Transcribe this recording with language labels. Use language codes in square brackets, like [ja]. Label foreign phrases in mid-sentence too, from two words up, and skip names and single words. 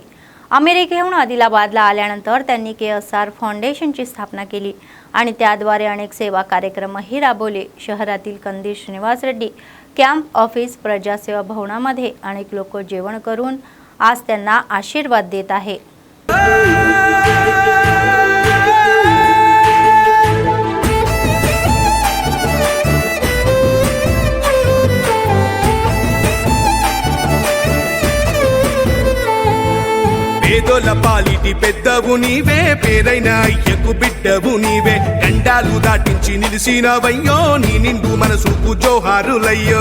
[mr] अमेरिकेहून आदिलाबादला आल्यानंतर त्यांनी KSR फाउंडेशनची स्थापना केली आणि त्याद्वारे अनेक सेवा कार्यक्रमही राबवले. शहरातील कंदी श्रीनिवास रेड्डी कॅम्प ऑफिस प्रजासेवा भवनामध्ये अनेक लोक जेवण करून आज त्यांना आशीर्वाद देत आहे. [te] పేదోల పాలిటి పెద్దవు నీవే, పేరైన అయ్యకు బిడ్డవు నీవే, గండాలు దాటించి నిలిసినవయ్యో, నీ నిండు మనసుకు జోహారులయ్యో.